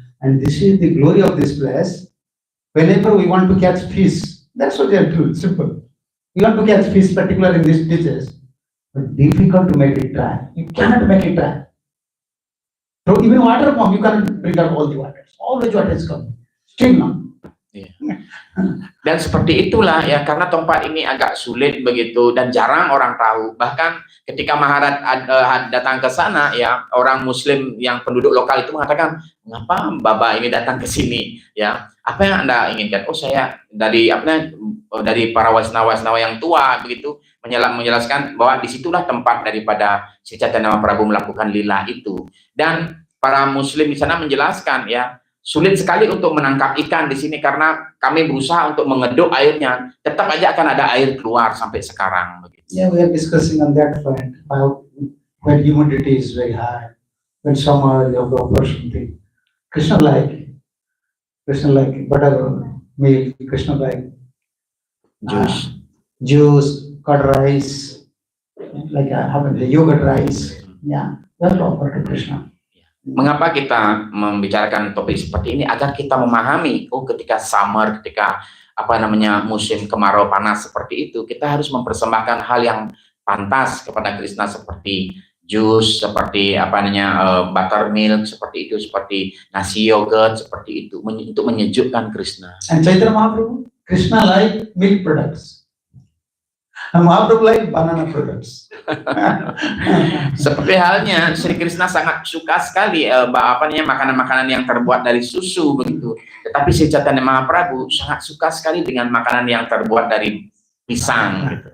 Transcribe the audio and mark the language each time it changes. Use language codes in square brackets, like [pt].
[en] And this is the glory of this place. Whenever we want to catch fish, that's what they are doing. Simple. We want to catch fish, particularly in these beaches. But difficult to make it dry. You cannot make it dry. So even water pump, you cannot bring out all the water. Always water is coming. Still now. [id] Dan seperti itulah ya, karena tempat ini agak sulit begitu dan jarang orang tahu. Bahkan ketika Maharaj datang ke sana ya, orang Muslim yang penduduk lokal itu mengatakan, "Mengapa Baba ini datang ke sini? Ya, apa yang Anda inginkan?" Oh, saya dari para Waisnawa yang tua begitu, menjelaskan bahwa disitulah tempat daripada Sri Chaitanya Mahaprabhu melakukan lila itu. Dan para Muslim di sana menjelaskan ya, sulit sekali untuk menangkap ikan di sini karena kami berusaha untuk mengeduk airnya, tetap aja akan ada air keluar sampai sekarang. [en] Yeah, we are discussing on that point. When humidity is very high, when summer you have to offer something. Krishna like buttermilk. Krishna like juice, curd rice, like the yogurt rice. Yeah, we have to offer to Krishna. [id] Mengapa kita membicarakan topik seperti ini? Agar kita memahami, ketika summer, ketika musim kemarau panas seperti itu, kita harus mempersembahkan hal yang pantas kepada Krishna seperti jus, seperti buttermilk, seperti itu, seperti nasi yogurt, seperti itu, untuk menyejukkan Krishna. [en] And Chaitanya Mahaprabhu, Krishna like milk products. And Mahaprabhu like banana products. [id] Seperti halnya Sri Krishna sangat suka sekali makanan-makanan yang terbuat dari susu begitu. Tetapi Sri Chaitanya Mahaprabhu sangat suka sekali dengan makanan yang terbuat dari pisang, gitu.